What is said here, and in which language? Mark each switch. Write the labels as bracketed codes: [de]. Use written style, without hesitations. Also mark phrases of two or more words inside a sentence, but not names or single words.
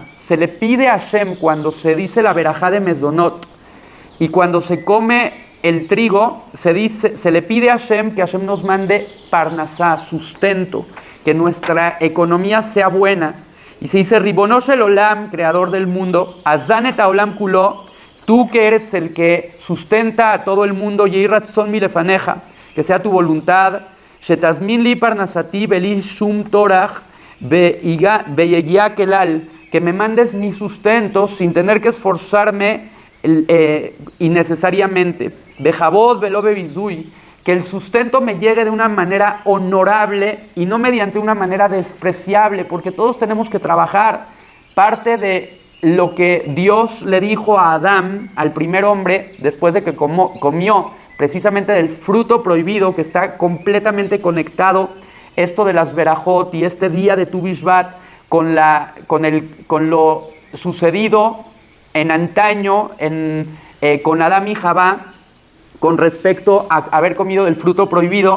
[es] Se le pide a Hashem cuando se dice la verajá de Mezonot y cuando se come el trigo, se le pide a Hashem que Hashem nos mande parnasá, sustento, que nuestra economía sea buena. Y se dice, [he] רבונו של עולם, [es] creador del mundo, [he] הזן את העולם כולו, [es] tú que eres el que sustenta a todo el mundo, [he] יהי רצון מלפניך, [es] que sea tu voluntad, [he] שתזמין לי פרנסתי בלי שום טורח ביגיעה כלל, [es] que me mandes mi sustento sin tener que esforzarme innecesariamente. [he] בכבוד ולא בבזוי, [es] que el sustento me llegue de una manera honorable y no mediante una manera despreciable, porque todos tenemos que trabajar. Parte de lo que Dios le dijo a Adán, al primer hombre, después de que comió precisamente del fruto prohibido, que está completamente conectado esto de las verajot y este día de Tu Bishvat con lo sucedido en antaño con Adán y Javá con respecto a haber comido del fruto prohibido.